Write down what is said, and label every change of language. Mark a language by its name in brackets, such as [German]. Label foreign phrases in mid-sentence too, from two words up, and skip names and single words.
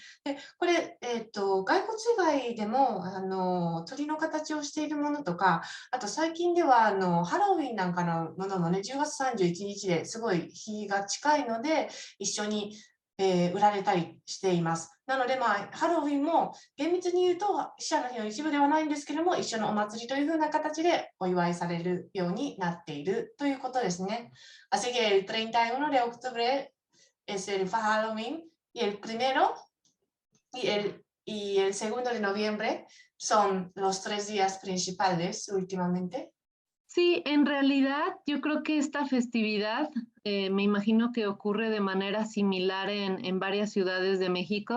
[Japanese] でこれ、骸骨以外でも鳥の形をしているものとか、あと最近ではハロウィンなんかのものもね、10月31日ですごい日が近いので一緒に売られたりしています。なので、ハロウィンも厳密に言うと死者の日の一部ではないんですけれども、一緒のお祭りというふうな形でお祝いされるようになっているということですね。 [Spanish] Así que el 31 de octubre es el Halloween y el primero y el segundo de noviembre son los 3 días principales últimamente. Sí, en realidad yo creo que esta festividad me imagino que ocurre de manera similar en varias ciudades de México.